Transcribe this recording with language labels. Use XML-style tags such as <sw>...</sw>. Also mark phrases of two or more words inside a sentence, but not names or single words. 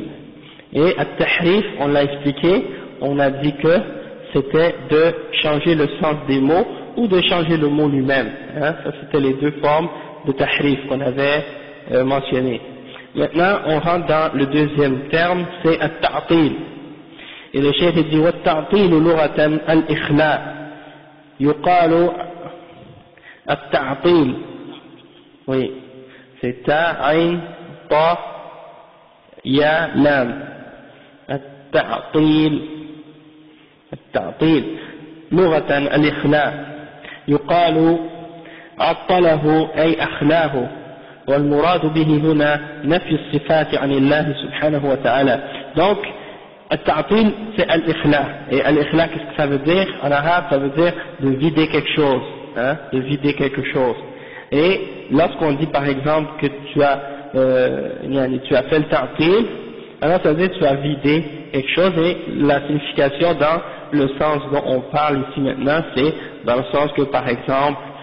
<fr>Et at-tahrif, on l'a expliqué, on a dit que c'était de changer le sens des mots ou de changer le mot lui-même. Ça c'était les deux formes de tahrif qu'on avait mentionnées. Maintenant on rentre dans le deuxième terme, c'est at-ta'til. Et le cheikh dit</fr> <ar>والتعطيل لغة الإخلاء. يقال التعطيل.</ar> <fr>Oui, c'est ta, ayn, ta, ya, lam.</fr> <ar>التعطيل لغة الإخلاء يقال عطله أي أخلاه والمراد به هنا نفي الصفات عن الله سبحانه وتعالى.</ar> <fr>Donc التعطيل c'est الإخلاء. Et الإخلاء qu'est-ce que ça veut dire en arabe? Ça veut dire de vider quelque chose, de vider quelque chose. Et lorsqu'on dit par exemple que tu as fait le ta'til, alors ça veut dire que tu as vidé quelque chose, et la signification dans le sens dont on parle ici maintenant, c'est dans le sens que par exemple</fr>